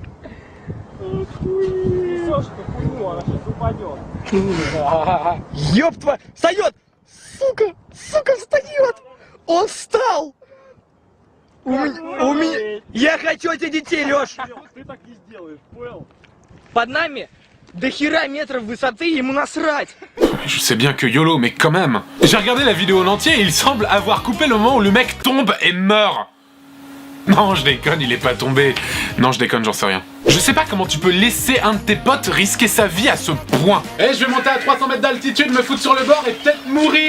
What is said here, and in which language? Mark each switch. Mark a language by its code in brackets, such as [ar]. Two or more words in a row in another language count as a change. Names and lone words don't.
[ru] Сашка, хуйню, она сейчас Ёб твою... Встает! Сука! Сука, встает! Он встал! У меня... Я хочу этих детей, Лёш! Ты так не сделаешь, понял? Под нами до хера метров высоты, ему насрать! [fr] Je sais bien que YOLO, mais quand même. J'ai regardé la vidéo en entier et il semble avoir coupé le moment où le mec tombe et meurt. Non, je déconne, il est pas tombé. Non, je déconne, j'en sais rien. Je sais pas comment tu peux laisser un de tes potes risquer sa vie à ce point. Eh, je vais monter à 300 mètres d'altitude, me foutre sur le bord et peut-être mourir.